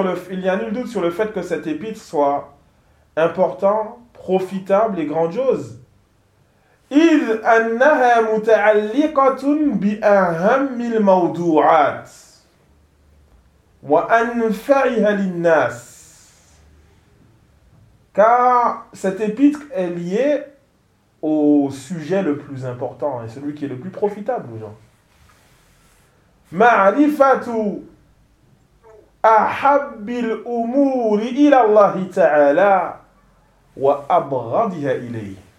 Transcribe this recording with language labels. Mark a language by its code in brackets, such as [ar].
[fr] Il n'y a nul doute sur le fait que cette épître soit important, profitable et grandiose. [ar] إذ أنها متعلقة بأهم الموضوعات وأنفعها للناس. [fr] Car cette épître est liée au sujet le plus important et celui qui est le plus profitable aux gens. [ar] Ma'rifatu ahabbil umuri ila Allah ta'ala wa abghadha ilayhi.